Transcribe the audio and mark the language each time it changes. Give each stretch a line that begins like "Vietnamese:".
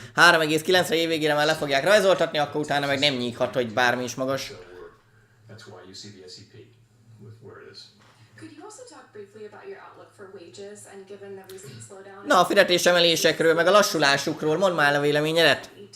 Hungarian: 3,9-re évvégére már le fogják rajzoltatni, akkor utána meg nem nyíghat, hogy bármi is magas.
English: That's why you see the SEP where it is. Could you also talk briefly about your outlook for wages and given the recent slowdown?
Hungarian: Na, a fizetésemelésekről, meg a lassulásukról, mondd már a véleményedet.